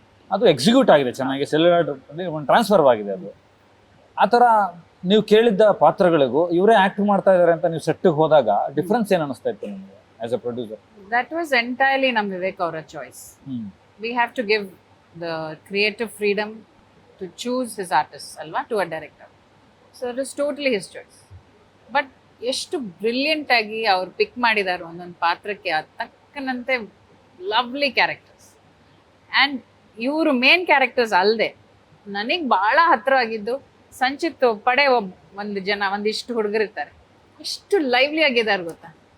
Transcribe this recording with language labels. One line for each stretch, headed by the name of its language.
Kannada: ಅದು ಎಕ್ಸಿಕ್ಯೂಟ್ ಆಗಿದೆ ಚೆನ್ನಾಗಿ, ಸೆಲ್ಯುಲಾಯ್ಡ್ ಒಂದು ಟ್ರಾನ್ಸ್ಫರ್ ಆಗಿದೆ ಅದು. ಆ ಥರ ನೀವು ಕೇಳಿದ್ದ ಪಾತ್ರಗಳಿಗೂ ಇವರೇ ಆ್ಯಕ್ಟ್ ಮಾಡ್ತಾ ಇದ್ದಾರೆ ಅಂತ ನೀವು ಸೆಟ್ಟಿಗೆ ಹೋದಾಗ ಡಿಫ್ರೆನ್ಸ್ ಏನು ಅನಿಸ್ತಾ ಇತ್ತು ನಿಮಗೆ
English: As a producer? That was entirely
Kannada: ನಮ್ಮ ವಿವೇಕ್ ಅವರ
English: choice. We have to give the creative freedom to choose his artists, ಅಲ್ವಾ, to a director. So it is totally his choice.
Kannada: But ಎಷ್ಟು ಬ್ರಿಲಿಯಂಟ್ ಆಗಿ ಅವ್ರು ಪಿಕ್ ಮಾಡಿದ್ದಾರೆ ಒಂದೊಂದು ಪಾತ್ರಕ್ಕೆ ತಕ್ಕನಂತೆ ಲವ್ಲಿ ಕ್ಯಾರೆಕ್ಟರ್ಸ್. ಆ್ಯಂಡ್ ಇವರು ಮೇನ್ ಕ್ಯಾರೆಕ್ಟರ್ಸ್ ಅಲ್ಲದೆ ನನಗೆ ಭಾಳ ಹತ್ತಿರವಾಗಿದ್ದು ಸಂಚಿತ್ ಪಡೆ ಒಂದಿಷ್ಟು ಹುಡುಗರಿರ್ತಾರೆ, ಎಷ್ಟು ಲೈವ್ಲಿ ಆಗಿದ್ದಾರೆ ಗೊತ್ತಾ.